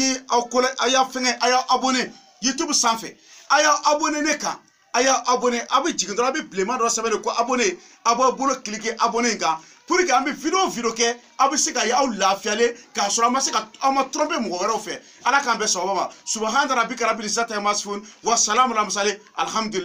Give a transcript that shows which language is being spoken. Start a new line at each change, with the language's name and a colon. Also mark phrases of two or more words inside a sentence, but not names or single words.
Bambara: fɛngɛ a y'a abonné YouTube sanfɛ a y'a abonné ne kan a y'a abonné a bɛ jigin dɔrɔn a bɛ bilenman dɔ sɛbɛn de ko abonné a b'a bolo
French: cliquer abonné
Bambara: kan
French: pour que
Bambara: an bɛ video kɛ a bɛ se ka ye aw lafiyalen k'a sɔrɔ a ma se ka aw ma tromper mɔgɔ wɛrɛw fɛ Ala k'an bɛɛ sɔn o ma
Arabic: سبحان ربك رب العزة عما يصفون وسلام على المرسلين الحمد لله